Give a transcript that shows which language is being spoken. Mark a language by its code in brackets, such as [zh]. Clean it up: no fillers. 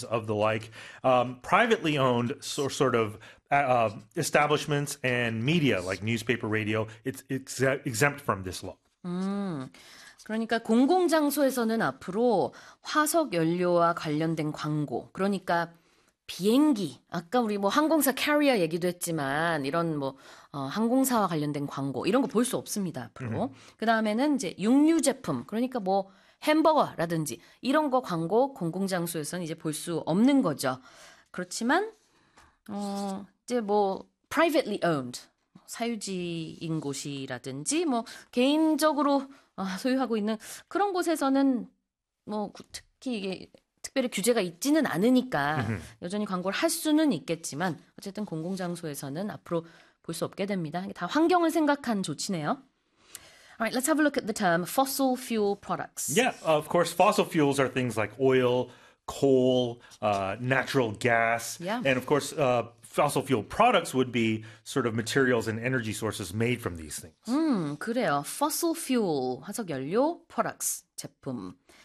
[en] of the like, privately owned sort of establishments and media like newspaper, radio, it's exempt from this law. [ko] 그러니까 공공장소에서는 앞으로 화석 연료와 관련된 광고, 그러니까 비행기, 아까 우리 뭐 항공사 캐리어 얘기도 했지만 이런 뭐 항공사와 관련된 광고 이런 거볼수 없습니다, 앞으로. 그다음에는 이제 육류 제품, 그러니까 뭐 햄버거라든지 이런 거 광고 공공장소에서는 이제 볼수 없는 거죠. 그렇지만 이제 뭐 [en] privately owned [ko] 사유지인 곳이라든지 뭐 개인적으로 소유하고 있는 그런 곳에서는 뭐 특히 이게 특별히 규제가 있지는 않으니까 여전히 광고를 할 수는 있겠지만 어쨌든 공공장소에서는 앞으로 볼수 없게 됩니다. 이게 다 환경을 생각한 조치네요. [en] All right, let's have a look at the term fossil fuel products. Yeah, of course, fossil fuels are things like oil, coal, natural gas, and of course, fossil fuel products would be sort of materials and energy sources made from these things. [ko] 그래요. Fossil fuel, 화석 연료, products, 제품.